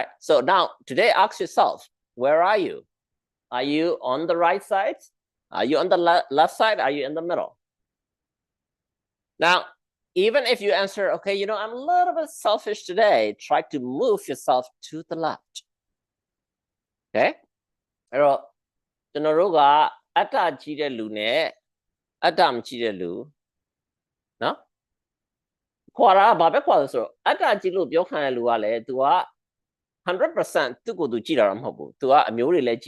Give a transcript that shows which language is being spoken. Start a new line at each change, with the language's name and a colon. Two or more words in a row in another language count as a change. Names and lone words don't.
English: So now today, ask yourself, where are you? Are you on the right side? Are you on the left side? Are you in the middle? Now, even if you answer, okay, you know, I'm a little bit selfish today, try to move yourself to the left.
Burmese: Okay? အဲ့တော့ကျွန်တော်တို့ကအတ္တကြီးတဲ့လူနဲ့အတ္တမကြီးတဲ့လူနော်ခွာတာကဘာပဲခွာလို့ဆိုတော့အတ္တကြီးလို့ပြောခံရတဲ့လူကလည်း तू က 100% သူ့ကိုယ်သူကြည့်တာတော့မဟုတ်ဘူး तू ကအမျိုးတွေလည်းကြ